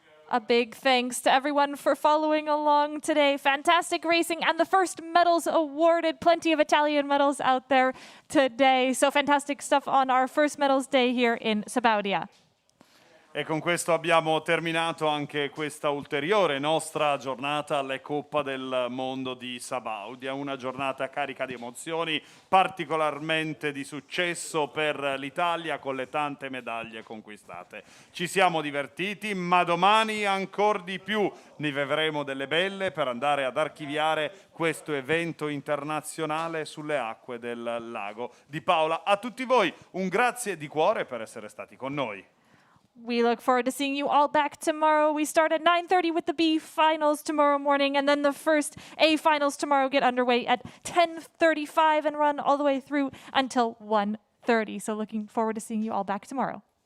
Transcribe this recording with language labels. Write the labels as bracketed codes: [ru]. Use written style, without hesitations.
[en] A big thanks to everyone for following along today. Fantastic racing and the first medals awarded. Plenty of Italian medals out there today. So fantastic stuff on our first medals day here in Sabaudia. [it] E con questo abbiamo terminato anche questa ulteriore nostra giornata alle Coppa del Mondo di Sabaudia, una giornata carica di emozioni, particolarmente di successo per l'Italia con le tante medaglie conquistate. Ci siamo divertiti, ma domani ancora di più ne vivremo delle belle per andare ad archiviare questo evento internazionale sulle acque del lago di Paola. A tutti voi un grazie di cuore per essere stati con noi. [en] We look forward to seeing you all back tomorrow. We start at 9:30 with the B finals tomorrow morning, and then the first A finals tomorrow get underway at 10:35 and run all the way through until 1:30. So looking forward to seeing you all back tomorrow.